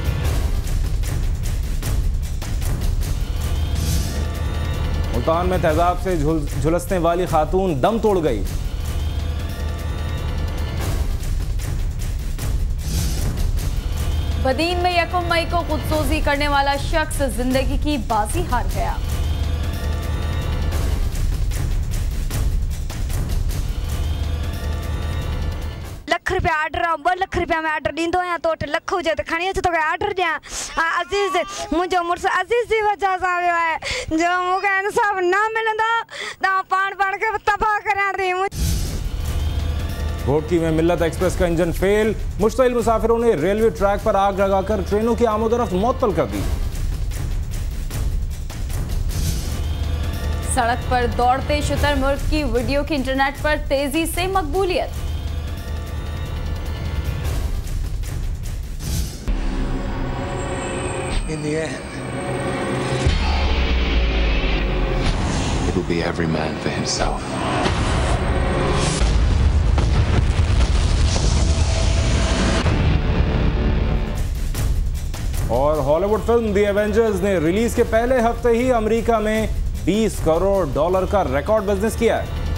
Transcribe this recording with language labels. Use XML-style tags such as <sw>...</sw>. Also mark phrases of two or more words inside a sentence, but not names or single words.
<ur>ملتان میں تیزاب سے جھلسنے والی خاتون دم توڑ گئی. بدین میں 1 مئی کو خودسوزی کرنے والا شخص زندگی کی بازی ہار گیا.</ur> <sd>लख रुपया ऑर्डर 2 लख रुपया में ऑर्डर ॾींदो आहियां तो 8 लख हुजे त खणी अच तोखे ऑर्डर ॾियां। अज़ीज़ मुंहिंजो मुड़ुसु अज़ीज़ जी वजह सां वियो आहे। जो मूंखे इंसाफ़ न मिलंदो त पाण खे तबाह करियां थी।</sd> <ur>گھوٹکی میں ملت ایکسپریس کا انجن فیل. مشتعل مسافروں نے ریلوے ٹریک پر آگ لگا کر ٹرینوں کی آمدورفت معطل کر دی. سڑک پر دوڑتے شترمرغ کی ویڈیو کی انٹرنیٹ پر تیزی سے مقبولیت.</ur> <en>In the end, it will be every man for himself.</en> <ur>اور ہالی ووڈ فلم دی ایونجرز نے ریلیز کے پہلے ہفتے ہی امریکہ میں $20 کروڑ کا ریکارڈ بزنس کیا ہے.</ur>